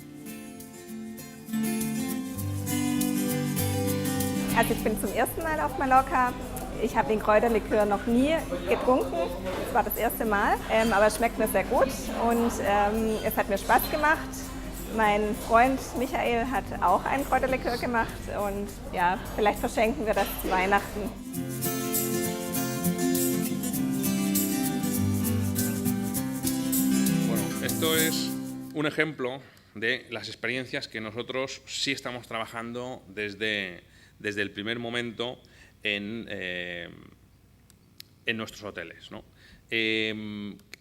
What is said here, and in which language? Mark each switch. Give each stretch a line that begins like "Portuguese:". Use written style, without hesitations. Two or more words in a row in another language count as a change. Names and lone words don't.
German: Also ich bin zum ersten Mal auf Mallorca. Ich habe den Kräuterlikör noch nie getrunken. Das war das erste Mal, aber es schmeckt mir sehr gut und es hat mir Spaß gemacht. Mein Freund Michael hat auch einen Kräuterlikör gemacht und ja, vielleicht verschenken wir das zu Weihnachten.
Spanish: Bueno, esto es un ejemplo de las experiencias que nosotros sí estamos trabajando desde el primer momento en nuestros hoteles, ¿no?